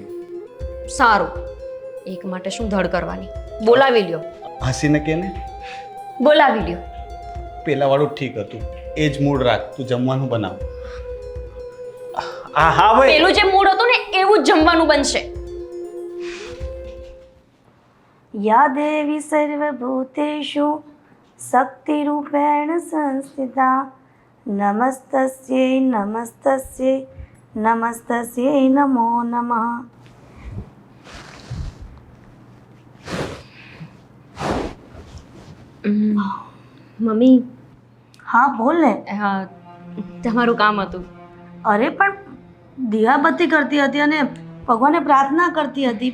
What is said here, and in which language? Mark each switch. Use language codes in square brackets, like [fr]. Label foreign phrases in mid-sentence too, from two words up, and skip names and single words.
[gu] સારું, એક માટે શું ધડ કરવાની? બોલાવી લ્યો. હસીને કે ને, બોલાવી લ્યો. પેલા વાળું ઠીક હતું, એ જ મૂડ રાખ, તું જમવાનું બનાવ. હા હા ભાઈ, પેલું જે મૂડ હતું ને એવું જ જમવાનું બનશે. [sa] या देवी सर्वभूतेषु शक्तिरूपेण संस्थिता नमस्तस्यै नमस्तस्यै नमस्तस्यै नमो नमः. [gu] મમ્મી, હા બોલ ને. તમારું કામ હતું. અરે પણ દીવાબત્તી કરતી હતી અને ભગવાનને પ્રાર્થના કરતી હતી.